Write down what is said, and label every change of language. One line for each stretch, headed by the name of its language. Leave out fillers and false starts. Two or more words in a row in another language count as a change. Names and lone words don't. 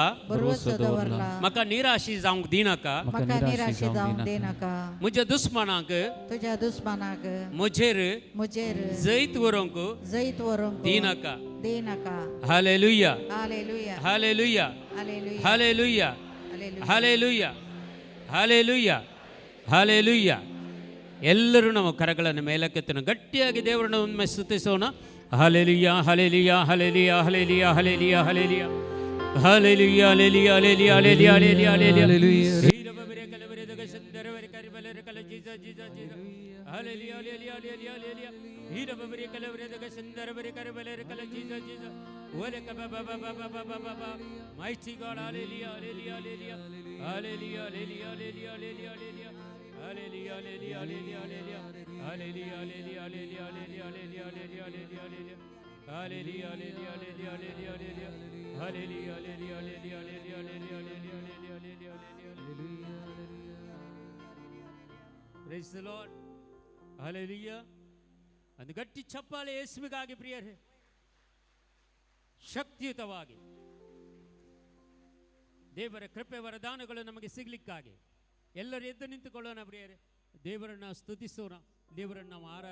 Konkani: म्हाका निराशी जावंक दिनाका, म्हज्या दुस्मनांक म्हजेर जैत व्हरूंक दिनाका. हालेलुया, हालेलुया, हालेलुया, हालेलुया, हालेलुया,
Kannada: ಹಾಲೆಲೂಯಾ. ಎಲ್ಲರೂ ನಾವು ಕರಗಳನ್ನು ಮೇಲಕ್ಕೆತ್ತೋಣ. ಗಟ್ಟಿಯಾಗಿ ದೇವರನ್ನು ಒಮ್ಮೆ ಸ್ತುತಿಸೋಣ. ಹಾಲೆಲೂಯಾ, ಹಾಲೆಲೂಯಾ, ಹಾಲೆಲೂಯಾ, ಹಾಲೆಲೂಯಾ, ಹಾಲೆಲೂಯಾ, ಹಾಲೆಲೂಯಾ, ಹಾಲೆಲೂಯಾ, ಹಾಲೆಲೂಯಾ, ಹಾಲೆಲೂಯಾ, ಹಾಲೆಲೂಯಾ, ಹಾಲೆಲೂಯಾ, ಹಾಲೆಲೂಯಾ. ಹೀರಬರೆ ಕಲವರೆದಗ ಸಂದರವರೆ ಕರಿಬಲರೆ ಕಲ ಜೀಸಸ್ ಜೀಸಸ್ ಜೀಸಸ್. ಹಾಲೆಲೂಯಾ, ಹಾಲೆಲೂಯಾ, ಹಾಲೆಲೂಯಾ, ಹಾಲೆಲೂಯಾ. ಹೀರಬರೆ ಕಲವರೆದಗ ಸಂದರವರೆ ಕರಿಬಲರೆ ಕಲ ಜೀಸಸ್ ಜೀಸಸ್. ಓಲೆ ಕಬ ಬ ಬ ಬ ಬ ಬ ಬ ಬ.
English: Mighty God.
Kannada: ಹಾಲೆಲೂಯಾ, ಹಾಲೆಲೂಯಾ, ಹಾಲೆಲೂಯಾ, ಹಾಲೆಲೂಯಾ, ಹಾಲೆಲೂಯಾ, ಹಾಲೆಲೂಯಾ, ಹಾಲೆಲೂಯಾ, ಹಾಲೆಲೂಯಾ.
English: Hallelujah, hallelujah, hallelujah, hallelujah, hallelujah, hallelujah, hallelujah, hallelujah, hallelujah, hallelujah, hallelujah, hallelujah, hallelujah, hallelujah, hallelujah, hallelujah, hallelujah, hallelujah, hallelujah. Praise the Lord. Hallelujah.
Kannada: ಒಂದು ಗಟ್ಟಿ ಚಪ್ಪಾಳೆ ಯೇಸುವಿಗಾಗಿ ಪ್ರಿಯರೇ, ಶಕ್ತಿಯುತವಾಗಿ ದೇವರ ಕೃಪೆ ವರದಾನಗಳು ನಮಗೆ ಸಿಗಲಿಕ್ಕಾಗಿ ಎಲ್ಲರೂ ಎದ್ದು ನಿಂತುಕೊಳ್ಳೋಣ ಪ್ರಿಯರೇ. ದೇವರನ್ನು ಸ್ತುತಿಸೋಣ, ದೇವರನ್ನು ನಾವು ಆರಾಧಿಸೋಣ.